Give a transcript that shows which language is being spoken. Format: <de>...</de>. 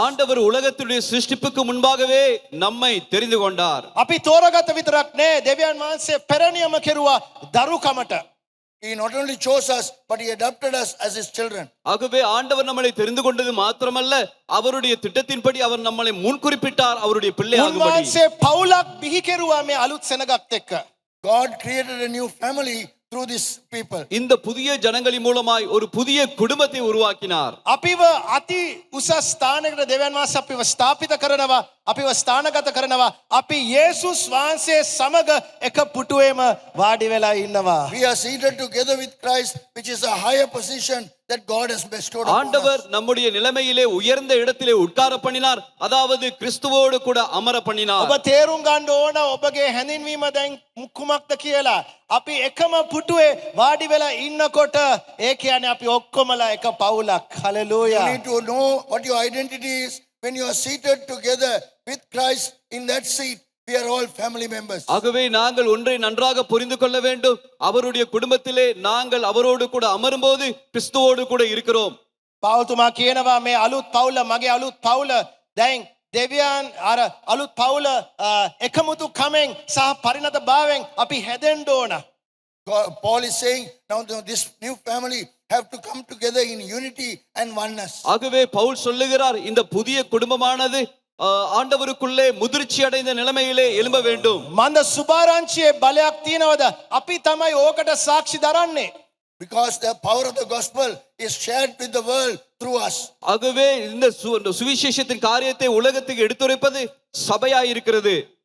<ta>ஆண்டவர் உலகத்துடைய சிருஷ்டிப்புக்கு முன்பாகவே நம்மை தெரிந்து கொண்டார்.</ta> <si>අපි තෝරාගත්ත විතරක් නේ දෙවියන් වහන්සේ පෙරණියම කෙරුවා දරුකමට.</si> <en>He not only chose us, but He adopted us as His children.</en> <ta>ஆகவே ஆண்டவர் நம்மளை தெரிந்து கொண்டது மாத்திரமல்ல, அவருடைய திட்டத்தின்படி அவர் நம்மளை முன்குறிப்பிட்டார் அவருடைய பிள்ளையாகும்படி.</ta> <si>උන්වහන්සේ පවුලක් බිහි කෙරුවා මේ අලුත් සෙනගත් එක්ක.</si> <en>God created a new family through these people.</en> <ta>இந்த புதிய ஜனங்களின் மூலமாய் ஒரு புதிய குடும்பத்தை உருவாக்கினார்.</ta> <si>අපිව අති උසස් ස්ථානයකට දෙවියන් වහන්සේ අපිව ස්ථාපිත කරනවා, අපිව ස්ථානගත කරනවා. අපි යේසුස් වහන්සේ සමග එක පුටුවේම වාඩි වෙලා ඉන්නවා.</si> <en>We are seated together with Christ, which is a higher position that God has bestowed upon</en> <ta>ஆண்டவர்</ta> <en>us.</en> <ta>நம்முடைய நிலைமையிலே உயர்ந்த இடத்திலே உட்கார பண்ணினார், அதாவது கிறிஸ்துவோடு கூட அமர பண்ணினார்.</ta> <si>ඔබ තේරුම් ගන්න ඕන ඔබගේ හැඳින්වීම දැන් කුමක්ද කියලා. අපි එකම පුටුවේ වාඩි වෙලා ඉන්නකොට ඒ කියන්නේ අපි ඔක්කොමලා එක පවුලක්.</si> <en>You</en> <si>hallelujah.</si> <en>need to know what your identity is when you are seated together with Christ in that seat. We are all family members.</en> <ta>ஆகவே நாங்கள் ஒன்றை நன்றாக புரிந்து கொள்ள வேண்டும். அவருடைய குடும்பத்திலே நாங்கள் அவரோடு கூட அமரும்போது கிறிஸ்துவோடு கூட இருக்கிறோம்.</ta> <si>පාවුතුමා කියනවා මේ අලුත් පවුල මගේ අලුත් පවුල දැන් දෙවියන් අර අලුත් පවුල එකමුතු කමෙන් සහ පරිණත භාවයෙන් අපි හැදෙන්න ඕන.</si> <en>Paul is saying now this new family have to come together in unity and oneness.</en> <ta>ஆகவே பவுல் சொல்லுகிறார், இந்த புதிய குடும்பமானது ஆண்டவருக்குள்ளே முதிர்ச்சி அடைந்த நிலைமையிலே எழும்ப வேண்டும்.</ta> <si>මන්ද සුභාරංචියේ බලයක් තියනවද? අපි තමයි ඕකට සාක්ෂි දරන්නේ.</si> <en>Because the power of the gospel is shared with the world through us.</en> <ta>ஆகவே இந்த சுவிசேஷத்தின் காரியத்தை உலகத்துக்கு எடுத்துரைப்பது சபையாய் இருக்கிறது.</ta>